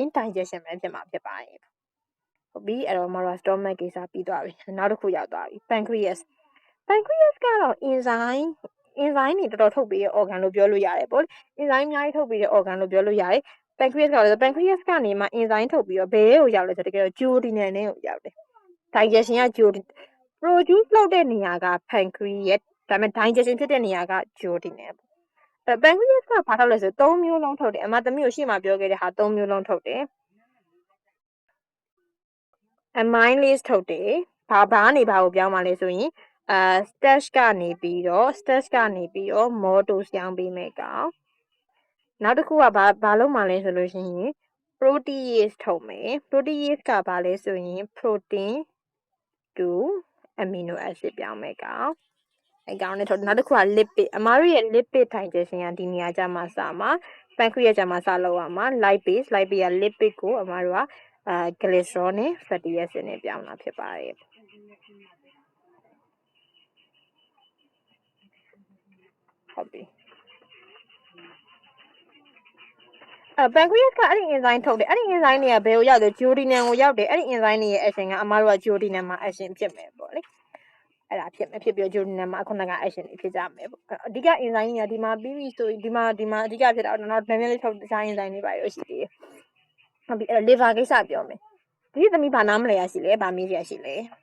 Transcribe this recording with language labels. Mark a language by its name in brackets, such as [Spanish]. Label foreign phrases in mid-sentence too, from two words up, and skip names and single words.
[Burmese] digestion ပဲဖြစ်မှာဖြစ်ပါတယ်။ဟုတ်ပြီအဲ့တော့အမတို့က stomach ကိစ္စပြီးသွားပြီ။နောက်တစ်ခုရောက်သွားပြီ pancreas ကတော့ enzyme တွေ တော်တော်ထုတ်ပေးတဲ့ organ လို့ပြောလို့ရတယ်ပေါ့လေ။ enzyme အများကြီးထုတ်ပေးတဲ့ organ လို့ပြောလို့ရတယ်။ pancreas ကနေမှ enzyme ထုတ်ပြီးတော့ဘယ်ကိုရောက်လဲဆိုတော့တကယ်တော့ duodenum နဲ့ကိုရောက်တယ်။ digestion က [English] duodenum produce [Burmese] လုပ်တဲ့နေရာက pancreas ဒါပေမဲ့ digestion ဖြစ်တဲ့နေရာက duodenum ပေါ့။pancreas ကဘာထုတ်လဲဆို3မျိုးလုံးထုတ်တယ်။အမသမီးကိုရှေ့မှာပြောခဲ့တဲ့ဟာ3မျိုးလုံးထုတ်တယ် ။ amylase ထုတ်တယ်။ဘာကနေဘာကိုပြောင်းပါလဲဆိုရင်starch ကနေပြီးတော့ maltose ပြောင်းပေးမယ်ကောင် နောက်တစ်ခုကဘာလုပ်မှလဲဆိုလို့ရှိရင် protease ထုတ်မယ် protease ကဘာလဲဆိုရင် [English] protein to amino acid [Burmese] ပြောင်းမယ်ကောင်အဲ့ကောင်နဲ့ထုတ်နောက်တစ်ခုက lipid အမားတို့ရဲ့ [English] lipid digestion [Burmese] ကဒီနေရာကျမှစမှာ pancreas ကျမှစလောက်ရမှာ lipase က lipid ကိုအမားတို့ကglycerol နဲ့ [English] fatty acid [Burmese] နဲ့ပြောင်းတာဖြစ်ပါတယ် ဟုတ်ပြီpancreas ကအဲ့ဒီ enzyme ထုတ်တယ်အဲ့ဒီ enzyme တွေကဘယ်ကိုရောက်လဲ duodenum ကိုရောက်တယ်အဲ့ဒီ enzyme တွေရဲ့ action ကအမားတို့က duodenum မှာ action ဖြစ်မယ်ပေါ့လေအဲ့ဒါဖြစ်ပြီး duodenum မှာခုနက action တွေဖြစ်ကြမယ်ပေါ့အဓိက enzyme တွေကဒီမှာပြီးပြီဆိုရင်ဒီမှာအဓိကဖြစ်တာတော့နောက်နည်းနည်းလေးထုတ်တခြား enzyme တွေပါရရှိသေးတယ်ဟုတ်ပြီအဲ့ liver ကိစ္စပြောမယ်ဒီသမီးဘာနားမလဲရရှိလဲဘာမေးရရှိလဲ